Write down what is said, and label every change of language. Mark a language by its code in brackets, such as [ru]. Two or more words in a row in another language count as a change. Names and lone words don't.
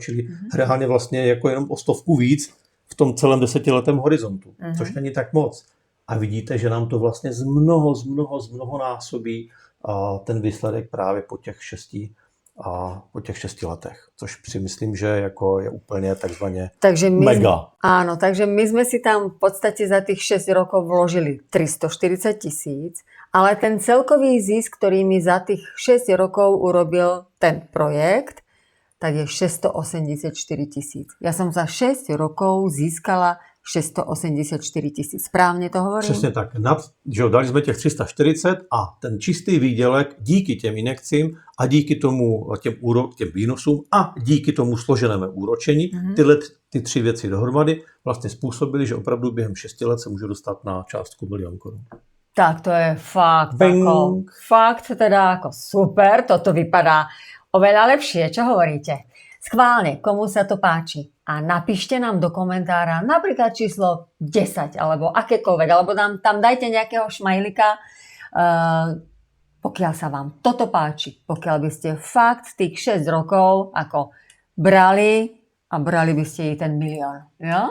[cs] Čili reálně vlastně jako jenom o 100 víc v tom celém 10letém horizontu, což není tak moc. A vidíte, že nám to vlastně z mnoho násobí ten výsledek právě po těch 6 letech. Což si myslím, že jako je úplně takzvaně mega. [sk] Áno, takže my sme si tam v podstate za tých 6 rokov vložili 340 000, ale ten celkový zisk, ktorý mi za tých 6 rokov urobil ten projekt, tak je 684 000. Ja som za 6 rokov získala 684 000. Správně to hovorím? [cs] Přesně tak. Dali jsme těch 340 a ten čistý výdělek díky těm injekcím a díky tomu těm výnosům a díky tomu složenému úročení, ty 3 věci dohromady vlastně způsobily, že opravdu během 6 let se můžu dostat na částku 1 000 000 korun. [sk] Tak to je fakt teda ako super, toto vypadá oveľa lepšie. Čo hovoríte? Schválne, komu sa to páči. A napíšte nám do komentára napríklad číslo 10 alebo akékoľvek, alebo tam dajte nejakého šmajlika, pokiaľ sa vám toto páči, pokiaľ by ste fakt tých 6 rokov ako brali by ste i ten 1 000 000, jo?